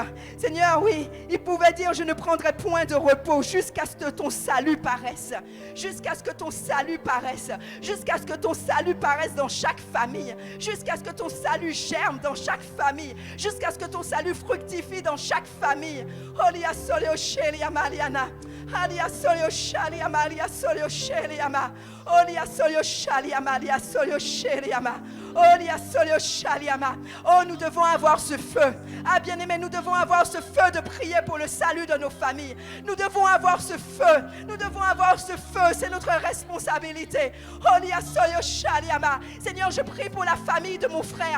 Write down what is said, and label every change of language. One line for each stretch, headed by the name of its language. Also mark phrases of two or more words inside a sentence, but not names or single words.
French: Seigneur, oui, il pouvait dire, je ne prendrai point de repos jusqu'à ce que ton salut paraisse. Jusqu'à ce que ton salut paraisse. Jusqu'à ce que ton salut paraisse dans chaque famille. Jusqu'à ce que ton salut germe dans chaque famille. Jusqu'à ce que ton salut fructifie dans chaque famille. Holia solio shelia mariana. Alia solio shalia maria solio sheliama. Olia solio shalia maria solio sheliama. Oh, nous devons avoir ce feu. Ah, bien-aimés, nous devons avoir ce feu de prier pour le salut de nos familles. Nous devons avoir ce feu. Nous devons avoir ce feu. C'est notre responsabilité. Seigneur, je prie pour la famille de mon frère.